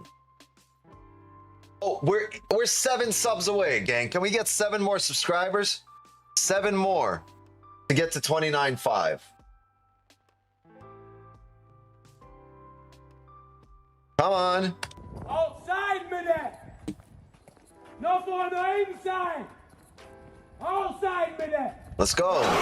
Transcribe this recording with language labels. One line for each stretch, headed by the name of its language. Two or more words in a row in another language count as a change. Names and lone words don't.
English: Oh, we're 7 subs away, gang. Can we get 7 more subscribers? 7 more to get to 29.5. Come on.
Norwegian: Outside med det! Nå får du inside! Outside med det!
English: Let's go.